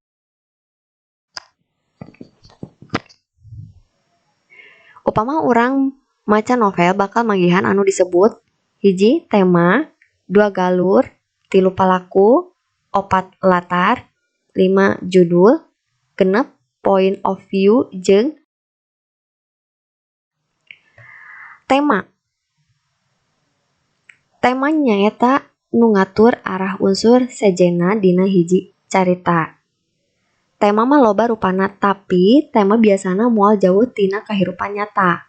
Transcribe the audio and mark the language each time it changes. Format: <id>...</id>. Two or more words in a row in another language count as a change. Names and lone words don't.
<su>Upama urang maca novel bakal manggihan anu disebut 1. Tema 2. Galur 3. Palaku 4. Latar 5. Judul 6.</su> <en>Point of view</en> <su>jeung tema. Tema nyaeta nu ngatur arah unsur sejenna dina hiji carita. Tema mah loba rupana, tapi tema biasana moal jauh tina kahirupan nyata.</su>